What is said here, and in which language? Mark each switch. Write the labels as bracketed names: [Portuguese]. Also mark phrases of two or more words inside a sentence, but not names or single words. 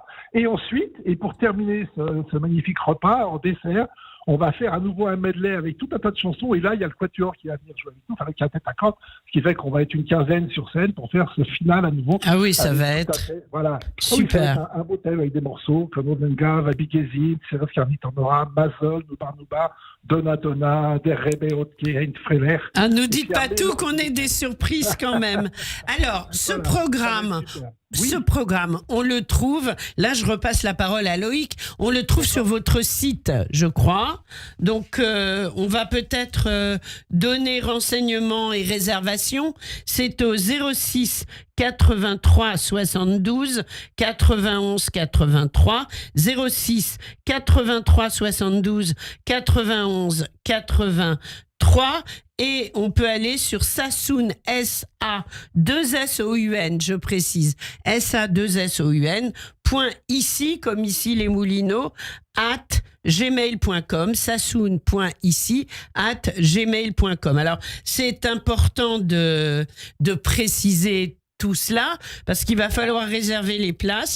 [French] Et ensuite, et pour terminer ce magnifique repas en dessert, on va faire à nouveau un medley avec tout un tas de chansons. Et là, il y a le quatuor qui va venir jouer avec nous, avec la tête à cordes, ce qui fait qu'on va être une quinzaine sur scène pour faire ce final à nouveau. Ah oui, ça va être super. Un beau thème avec des morceaux comme Odenga, Vabigezid, Seres Carnitanora, Mazol, Nubar, Donna, Der Rebe, Otke, Freler. Ah, nous dites pas tout, qu'on ait des surprises quand même. Alors, ce programme, on le trouve, là je repasse la parole à Loïc, on le trouve sur votre site, je crois. Donc, on va peut-être donner renseignements et réservations. C'est au 06 83 72 91 83, 06 83 72 91 83, et on peut aller sur Sassoun, S-A-2-S-O-U-N, je précise, S-A-2-S-O-U-N, .ici, comme ici les Moulineaux, @gmail.com, sassoun.ici, @gmail.com. Alors, c'est important de préciser tout cela, parce qu'il va falloir réserver les places.